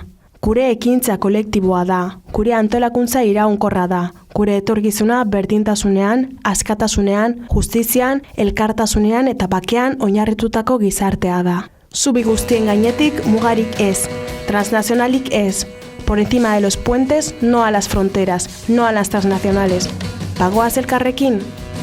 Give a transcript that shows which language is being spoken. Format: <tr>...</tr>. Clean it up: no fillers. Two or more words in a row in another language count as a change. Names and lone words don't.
<eu>Gure ekintza kolektiboa da, gure antolakuntza iraunkorra da, gure etorkizuna berdintasunean, askatasunean, justizian, elkartasunean eta bakean oinarritutako gizartea da. Zubi guztien gainetik mugarik ez, transnazionalik ez,</eu> <es>por encima de los puentes, no a las fronteras, no a las transnacionales.</es> <eu>Bagoaz elkarrekin?</eu>